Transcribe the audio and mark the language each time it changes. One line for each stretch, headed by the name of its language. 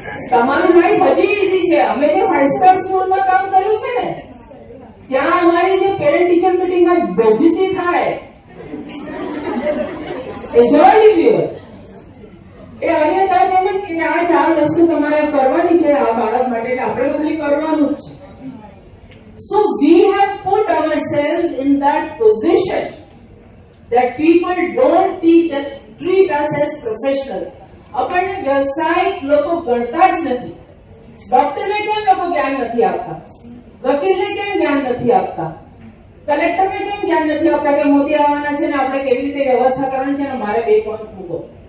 Gujarati: તમારું લાઈફ હજી ઈઝી છે. અમે જે 5 સ્ટાર સ્કૂલમાં કામ કર્યું છે ને ત્યાં અમારી જે પેરેન્ટ ટીચર મીટિંગમાં બેઇજ્જતી થાય એ જોઈ લીધી એ અન્ય તરફ એમ જ કે આ 4 વસ્તુ તમારે કરવાની છે આ બાળક માટે એટલે આપણે તો ખાલી કરવાનું જ છે.
English: So we have put ourselves in that position that people don't treat us as professionals.
Gujarati: આપણને વ્યવસાયિક લોકો ગણતા જ નથી. ડોક્ટરને કેમ લોકો જ્ઞાન નથી આપતા, વકીલને કેમ જ્ઞાન નથી આપતા, કલેક્ટરને કેમ જ્ઞાન નથી આપતા કે મોદી આવવાના છે ને આપણે કેવી રીતે વ્યવસ્થા કરવાની છે ને મારે 2 પોઈન્ટ મૂકો.